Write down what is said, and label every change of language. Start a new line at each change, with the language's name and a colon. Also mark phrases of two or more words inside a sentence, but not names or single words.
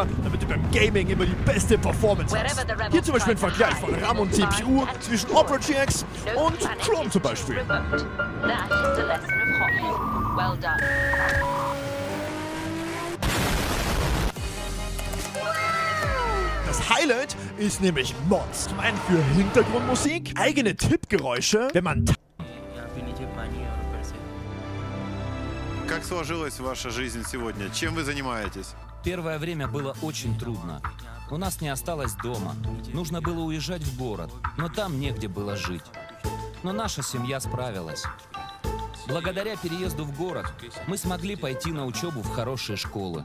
German: Damit du beim Gaming immer die beste Performance hast. Hier zum Beispiel ein Vergleich von RAM und CPU zwischen Opera GX und Chrome zum Beispiel. Das Highlight ist nämlich Mods. Zum einen für Hintergrundmusik, eigene Tippgeräusche, wenn man...
Russian: Как сложилась ваша жизнь сегодня? Чем вы занимаетесь? Первое время было очень трудно. У нас не осталось дома. Нужно было уезжать в город, но там негде было жить. Но наша семья справилась. Благодаря переезду в город мы смогли пойти на учебу в хорошие школы.